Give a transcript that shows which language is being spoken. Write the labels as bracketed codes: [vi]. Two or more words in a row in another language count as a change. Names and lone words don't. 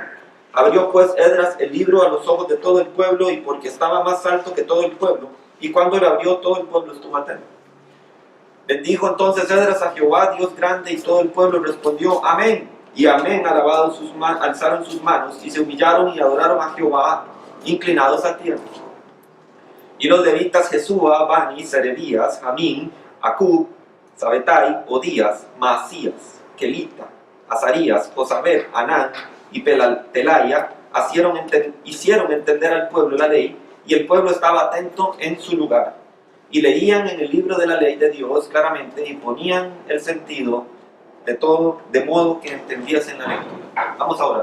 [es] Abrió pues Esdras el libro a los ojos de todo el pueblo, y porque estaba más alto que todo el pueblo, y cuando lo abrió todo el pueblo estuvo atento. Bendijo entonces Esdras a Jehová, Dios grande, y todo el pueblo respondió amén, y amén, alzaron sus manos, y se humillaron y adoraron a Jehová, inclinados a tierra. Y los levitas Jesúa, Bani, Serebías, Jamín, Acub, Sabetai, Odías, Maasías, Kelita, Azarías, Josabed, Anán y Pelaya hicieron entender al pueblo la ley, y el pueblo estaba atento en su lugar. Y leían en el libro de la ley de Dios claramente, y ponían el sentido de todo, de modo que entendiesen la lectura. Vamos a orar.